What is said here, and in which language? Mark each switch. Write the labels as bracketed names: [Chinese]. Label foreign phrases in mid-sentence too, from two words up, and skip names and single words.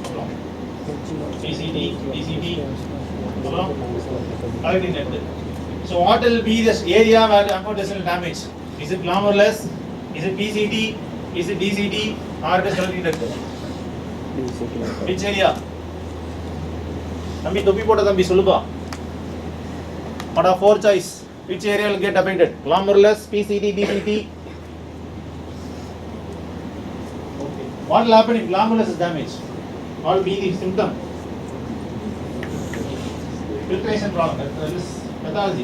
[English] PCT. So what will be this area where amphotericin damage? Is it glomerulus? Is it PCT? Is it DCT? Or it is collecting duct? Which area? Nambi topi pota nambi suluba. What are 4 choice? Which area will get affected? Glomerulus, PCT, DCT. What will happen if glomerulus is damaged? What will be the symptom? Filtration problem. That is pathology.